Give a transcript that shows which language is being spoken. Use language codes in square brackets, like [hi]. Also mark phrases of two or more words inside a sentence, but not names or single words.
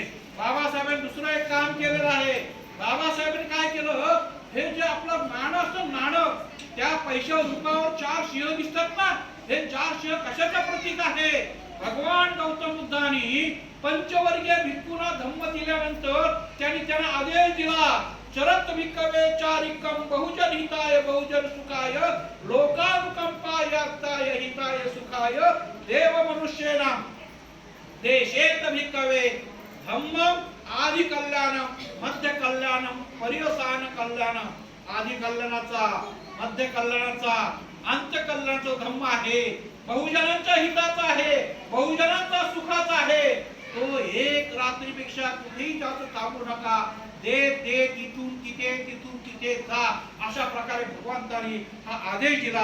[mr] बाबासाहेबांनी दुसरं एक काम केलेलं आहे. बाबासाहेबांनी काय केलं, हे जे आपलं नाणं असतं, नाणं, त्या पैशावर रुपयावर 4 शिळ दिसतात ना, हे 4 शिळ कशाचं प्रतीक आहे? भगवान गौतम बुद्धांनी पंचवर्गीय भिक्खूंना धम्म दिल्यानंतर त्यांना आदेश दिला, [pi] चरत भिक्खवे चारिकम बहुजन हिताय बहुजन सुखाय लोकानुकंपाय अक्ताय हिताय सुखाय देव मनुष्येनाम देशेत भिक्खवे धम्मम आदि कल्याणम मध्य कल्याणम पर्यवसान कल्याणम. [mr] आदि कल्याणाचा, मध्य कल्याणाचा, अंत कल्याणाचा धम्म आहे, बहुजनांच्या हिताचा आहे, बहुजनांचा सुखाचा आहे. तो एक रात्रीपेक्षा कुठेही जास्त थांबू नका. देत इथून तिथे, तिथून तिथे जा, अशा प्रकारे भगवंतांनी हा आदेश दिला.